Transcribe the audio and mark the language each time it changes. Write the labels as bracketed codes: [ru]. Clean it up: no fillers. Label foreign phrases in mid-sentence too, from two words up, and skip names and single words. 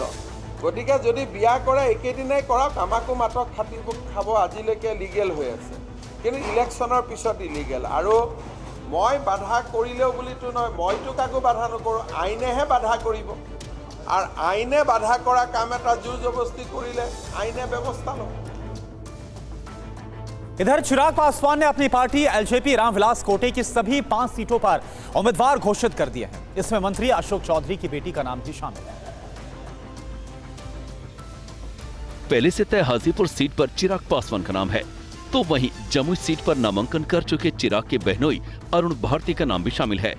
[as] গতিকে যদি বিয়া কৰে একেদিনাই কৰক, আমাকো মাতক, খাব, আজিলৈকে লিগেল হৈ আছে, কিন্তু ইলেকশ্যনৰ পিছত ইলিগেল। আৰু মই বাধা কৰিলেও বুলিতো নহয়, মইতো কাকো বাধা নকৰোঁ, আইনেহে বাধা কৰিব। আৰু আইনে বাধা কৰা কাম এটা জোৰ জবস্তি কৰিলে আইনে ব্যৱস্থা লয়। [hi] इधर चिराग पासवान ने अपनी पार्टी एलजेपी रामविलास कोटे की सभी 5 सीटों पर उम्मीदवार घोषित कर दिए हैं। इसमें मंत्री अशोक चौधरी की बेटी का नाम भी शामिल है। पहले से तय हाजीपुर सीट पर चिराग पासवान का नाम है, तो वहीं जमुई सीट पर नामांकन कर चुके चिराग के बहनोई अरुण भारती का नाम भी शामिल है।